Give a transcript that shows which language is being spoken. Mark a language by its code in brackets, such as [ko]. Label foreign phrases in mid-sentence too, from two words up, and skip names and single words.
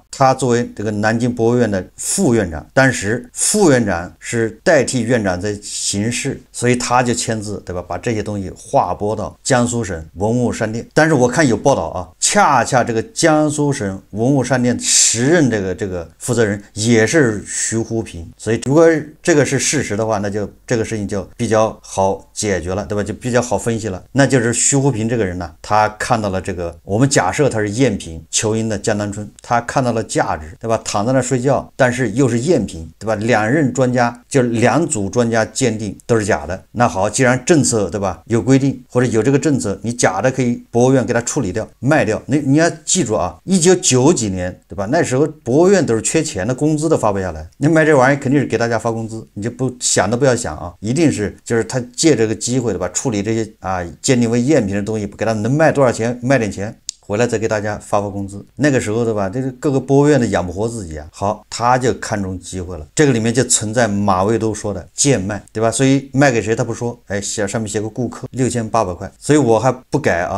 [zh] 他作為這個南京博物院的副院長，當時副院長是代替院長在行事，所以他就簽字，对吧？把這些東西劃撥到江蘇省文物商店。但是我看有報道啊，恰恰這個江蘇省文物商店10任這個負責人也是徐湖平，所以如果這個是事實的話，那就這個事情就比較好解決了，對吧？就比較好分析了。那就是徐湖平這個人呢，他看到了這個，我們假設他是贗品裘英的江南春，他看到了價值，对吧？躺在那睡覺，但是又是贗品，对吧？2任专家就是2組專家鑑定都是假的。那好，既然政策对吧有規定，或者有這個政策，你假的可以博物院給它處理掉賣掉。你要記住啊，1990幾年对吧？那時候博物院都是缺錢的，工資都發不下来，你買這玩意肯定是給大家發工資，你就不想都不要想啊，一定是就是他借這個機會对吧，處理這些啊鑑定為贗品的東西，給他能賣多少錢賣點錢。回來再給大家發工資，那個時候对吧？這個各個博物院的養不活自己啊。好，他就看中機會了，這個裡面就存在馬未都說的賤賣，對吧？所以賣給誰他不說，哎，上面寫個顧客6800塊，所以我還不改啊。